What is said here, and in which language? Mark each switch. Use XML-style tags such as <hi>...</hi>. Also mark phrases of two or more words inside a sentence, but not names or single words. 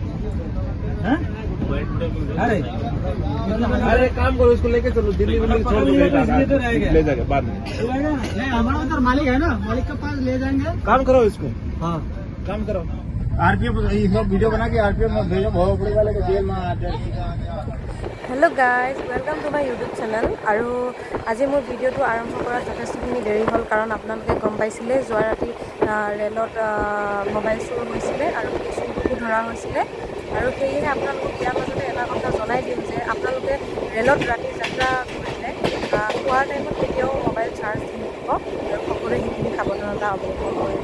<hi>अरे काम करो, इसको लेके चलो दिल्ली में छोड़ दो, ले जाके बाद में। नहीं हमारा उधर मालिक है ना, मालिक के पास ले जाएंगे। काम करो इसको, हाँ काम करो। आरपीएफ सब वीडियो बना के आरपीएफ में भेजो, भोपड़ी वाले के जेल में आते।</hi> <en>hello guys, welcome to my YouTube channel.</en> <as>আৰু আজি মোৰ ভিডিঅ'টো আৰম্ভ কৰাত যথেষ্টখিনি দেৰি হ'ল, কাৰণ আপোনালোকে গম পাইছিলে যোৱা ৰাতি ৰেলত মোবাইল চুৰ হৈছিলে আৰু সেই চুৰটোকো ধৰা হৈছিলে। আৰু সেয়েহে আপোনালোকক ইয়াৰ মাজতে এটা কথা জনাই দিম যে আপোনালোকে ৰেলত ৰাতি যাত্ৰা কৰিলে খোৱাৰ টাইমত কেতিয়াও মোবাইল চাৰ্জ দি নিদিব আৰু সকলোৱে সেইখিনি সাৱধানতা অৱলম্বন কৰিব।</as>